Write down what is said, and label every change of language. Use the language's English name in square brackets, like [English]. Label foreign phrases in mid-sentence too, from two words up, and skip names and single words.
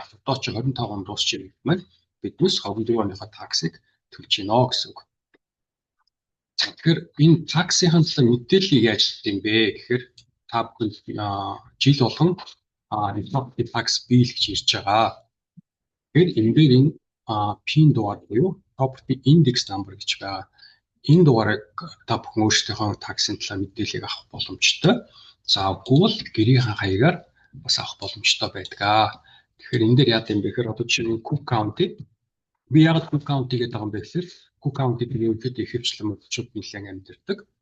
[Mongolian] Одоо ч 25 он дуусч ирэх маань биднээс 24 оныхоо таксыг төлж гинэ гэсэн үг. За тэгэхээр энэ таксын талаар мэдээллийг яаж хийх юм бэ гэхээр та бүхэн жил болгон [English] property tax bill [Mongolian] гэж ирж байгаа. Тэгэхээр энэ дээр энэ PIN дугаар буюу [English] property index number [Mongolian] гэж байгаа. Энэ дугаарыг та бүхэн өөрсдийнхөө таксын талаар мэдээллийг авах боломжтой. За үгүй бол гэрийнхэн хаягаар бас авах боломжтой байдаг. Тэгэхээр энэ дээр яа гэм бэ гэхээр одоо жишээ нь Cook County би яг Cook County гэдэг байгаа юм бэ гэхээр Cook County гэдэг нь ихэвчлэн монголчууд нэлээд амьдардаг.